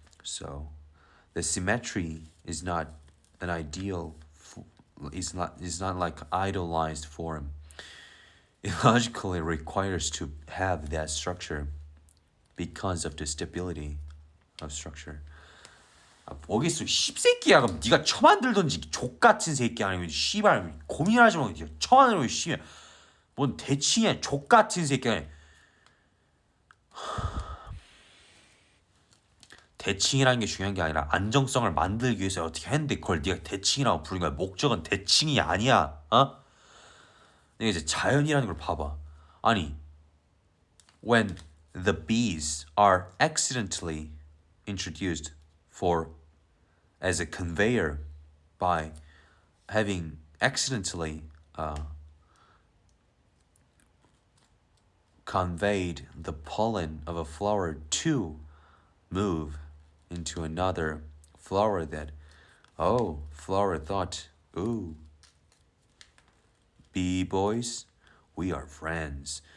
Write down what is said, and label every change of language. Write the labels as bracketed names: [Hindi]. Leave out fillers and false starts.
[English] So the symmetry is not an ideal, is not like idealized form. It logically requires to have that structure because of the stability of structure. [Korean] 뭐겠어, 씹새끼야. 그럼 네가 처만들던지, 족같은 새끼야. 아니면 씨발 고민하지 마. 네가 처만들면 씨발 뭔 대칭이야, 족같은 새끼야. 대칭이라는 게 중요한 게 아니라 안정성을 만들기 위해서 어떻게 했는데 그걸 네가 대칭이라고 부르는 거야. 목적은 대칭이 아니야. 어? 내가 이제 자연이라는 걸 봐봐. 아니, [English] when the bees are accidentally introduced for as a conveyor by having accidentally conveyed the pollen of a flower to move into another flower that, oh, flower thought, ooh, bee boys, we are friends.